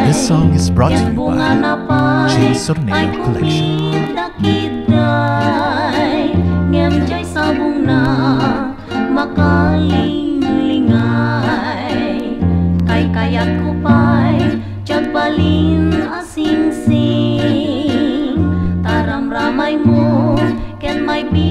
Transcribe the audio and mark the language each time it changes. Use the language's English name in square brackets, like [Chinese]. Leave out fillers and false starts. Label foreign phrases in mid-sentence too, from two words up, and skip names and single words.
[English] This song is brought to you by J. Sorneo Collection. [Iloko] Ngem jay sabong na makalingay kay kayat ko pa'y jagbalin asing-sing taram-ramay mo ken may